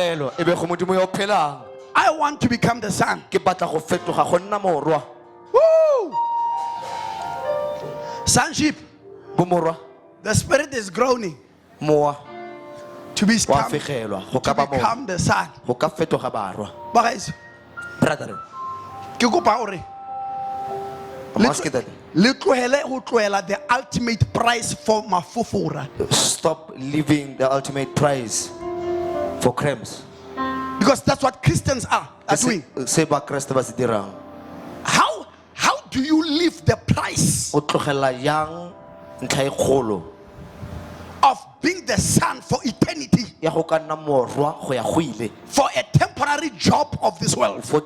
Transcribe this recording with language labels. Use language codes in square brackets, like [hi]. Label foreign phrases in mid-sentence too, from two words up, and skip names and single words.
[en] I want to become the son. Woo! Sonship. The spirit is groaning to become the son. Brother, [st] Ke kopa hore le tlohele ho tlohela [en] the ultimate price for [st] mafufura. [en] stop living the ultimate price for crumbs. Because that's what Christians are doing. How do you live the price of being the son for eternity, for a temporary job of this world?